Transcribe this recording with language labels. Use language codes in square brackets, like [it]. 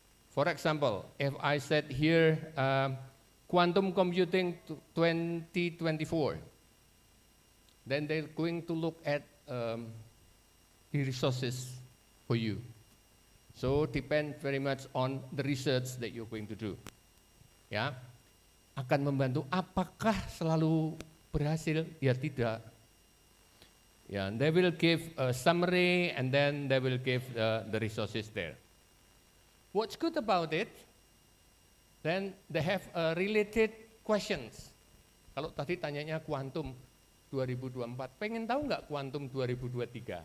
[en] For example, if I said here, quantum computing 2024, then they're going to look at the resources for you. So depend very much on the research that you're going to do. [id] Ya, akan membantu. Apakah selalu berhasil? Ya tidak. [en] Yeah, and they will give a summary and then they will give the resources there. What's good about it, then they have related questions. [id] Kalau tadi tanyanya kuantum 2024, pengen tahu nggak kuantum 2023?